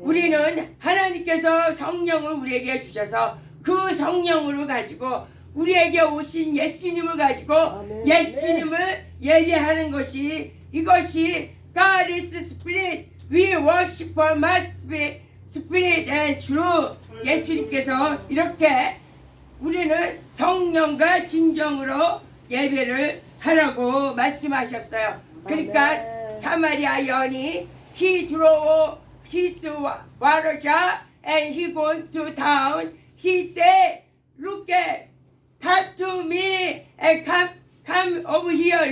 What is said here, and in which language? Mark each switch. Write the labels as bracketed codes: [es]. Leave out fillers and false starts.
[ko] 우리는 하나님께서 성령을 우리에게 주셔서 그 성령으로 가지고 우리에게 오신 예수님을 가지고 아멘. 예수님을 예배하는 것이 이것이 [en] God is Spirit, we worship must be Spirit and true. [ko] 예수님께서 이렇게 우리는 성령과 진정으로 예배를 하라고 말씀하셨어요. 그러니까 아멘. 사마리아 여인이 [en] he drew his water jar and he going to town. He said, look at, come to me and come over here.